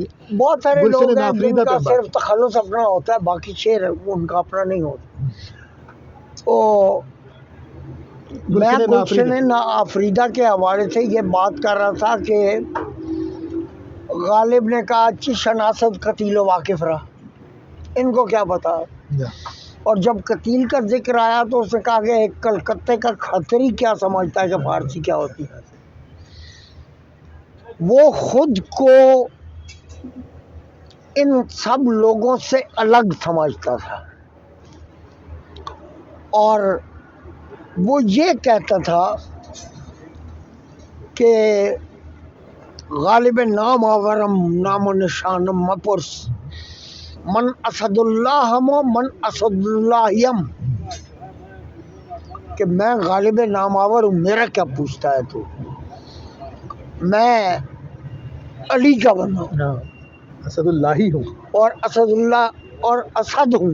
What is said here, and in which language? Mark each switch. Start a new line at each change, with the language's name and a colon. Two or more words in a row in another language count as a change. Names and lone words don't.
Urdu: بہت سارے لوگ ہیں جن کا صرف تخلص اپنا ہوتا ہے, باقی شعر ان کا اپنا نہیں ہوتا. تو میں گلشن آفریدہ کے حوالے سے یہ بات کر رہا تھا کہ غالب نے کہا
Persian: چی شناسد قتیل و واقف رہا,
Urdu: ان کو کیا پتا. اور جب قتیل کا ذکر آیا تو اس نے کہا کہ ایک کلکتے کا کھتری کیا سمجھتا ہے کہ فارسی کیا ہوتی ہے. وہ خود کو ان سب لوگوں سے الگ سمجھتا تھا اور وہ یہ کہتا تھا کہ
Persian: غالب نام آورم نام و نشانم مپرس من اسد اللہ ہم من اسد اللہ یم,
Urdu: کہ میں غالب نام آور ہوں, میرا کیا پوچھتا ہے تو, میں علی کا بندہ ہوں, اسد اللہ ہی ہوں اور اسد اللہ اور اسد ہوں.